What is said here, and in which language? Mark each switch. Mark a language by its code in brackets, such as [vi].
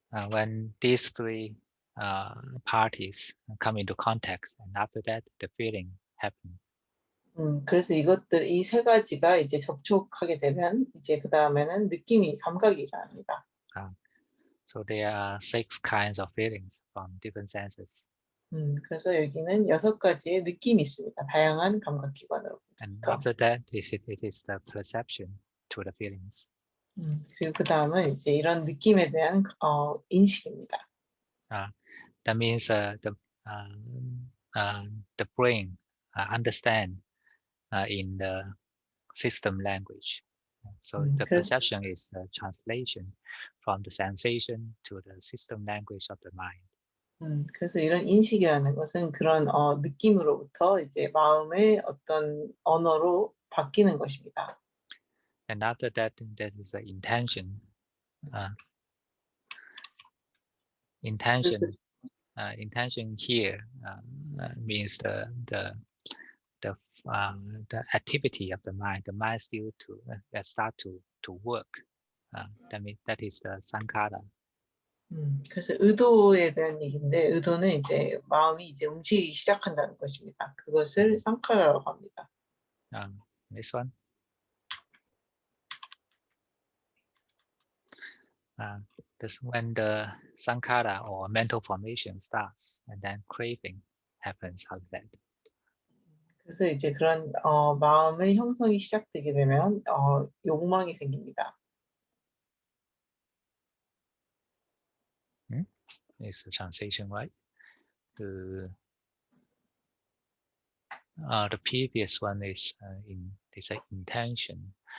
[en] When these three parties come into context, and after that, the feeling happens. [ko] 그래서 이 세 가지가 이제 접촉하게 되면 이제 그 다음에는 감각이 일어납니다. [en] So there are six kinds of feelings from different senses. [ko] 그래서 여기는 6가지의 느낌이 있습니다. 다양한 감각기관으로. [en] And after that, it is the perception to the feelings. [ko] 그리고 그 다음은 이제 이런 느낌에 대한 인식입니다. [en] That means the brain understand in the system language. So the perception is a translation from the sensation to the system language of the mind. [ko] 그래서 이런 인식이라는 것은 그런 느낌으로부터 이제 마음의 어떤 언어로 바뀌는 것입니다. [en] And after that, there is an intention. Intention here means the activity of the mind. The mind still to start to work. That means that is the sankhara. [ko] 그래서 의도에 대한 얘기인데, 의도는 이제 마음이 이제 움직이기 시작한다는 것입니다. 그것을 상카라라고 합니다. [en] This one. This when the sankhara or mental formation starts, and then craving happens after that. [ko] 그래서 이제 그런 마음의 형성이 시작되게 되면 욕망이 생깁니다. [en] It's the translation, right? The previous one is it's an intention.